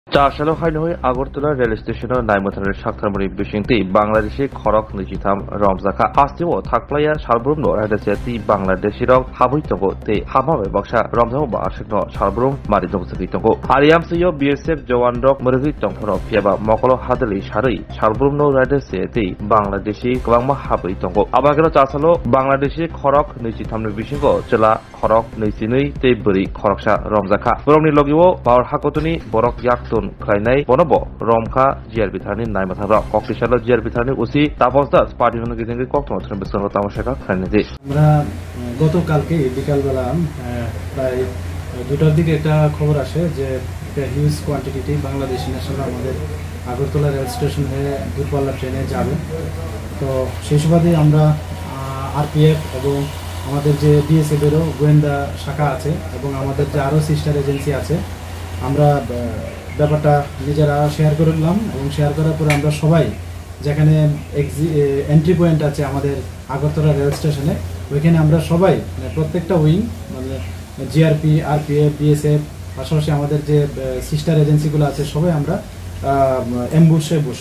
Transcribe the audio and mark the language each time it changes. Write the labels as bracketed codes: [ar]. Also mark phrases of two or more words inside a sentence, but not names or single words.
[trp] চারশালো হাইনহৈ আগরতলা [en] rail station [trp] नायमथार साक्थारमनि बिसिंति बांलादेशी खरक नैजिथाम रमजाखा हास्तिमो थाख्लाया सालब्रुमनो रायदासियाति बांलादेशी रक हाबै तंगो ते हामाबे बक्सा रमजामो बारसेकनो सालब्रुम मारि दंसगै तंगो आरियामसयो बीएसएफ जवान रक मरगै तंगफोराव फियाबा मकलो हादलि सारै सालब्रुमनो रायदासियाति बांलादेशी गोबांमा हाबै तंगो आबागेनो चारसालो बांलादेशी खरक नैजिथामनि बिसिंगो चला खरक नैजिनै ते बोरि खरकसा रमजाखा बरमनि लगिवो पावर हाकतनि बरक याक्तुन खायनाय बनब रमखा जिआर बिथारनि नायमथार कक्टिशालो जिआर बिथारनि उसी तापस दास पार्टीनो गेजेंगे कक्टमथ्रन बेसन तामाशाखा खायनाय [bn] আমরা গতকালকে বিকালবেলা প্রায় 2টার দিকে একটা খবর আসে যে একটা [en] huge quantity [bn] বাংলাদেশি ন্যাশনাল আমাদের আগরতলা রেল স্টেশন হয়ে দূরপাল্লা ট্রেনে যাবে। তো সেই সুবাদে আমরা আরপিএফ এবং আমাদের যে বিএসএফ এরও গোয়েন্দা শাখা আছে এবং আমাদের যে আরও [en] sister agency [bn] আছে আমরা ব্যাপারটা নিজেরা শেয়ার করলাম এবং শেয়ার করার পরে আমরা সবাই যেখানে [en] entry point [bn] আছে আমাদের আগরতলা রেল স্টেশনে ওইখানে আমরা সবাই প্রত্যেকটা উইং মানে জিআরপি আরপিএফ বিএসএফ পাশাপাশি আমাদের যে [en] sister agencies [bn] আছে সবাই আমরা অ্যাম্বুশে বসি।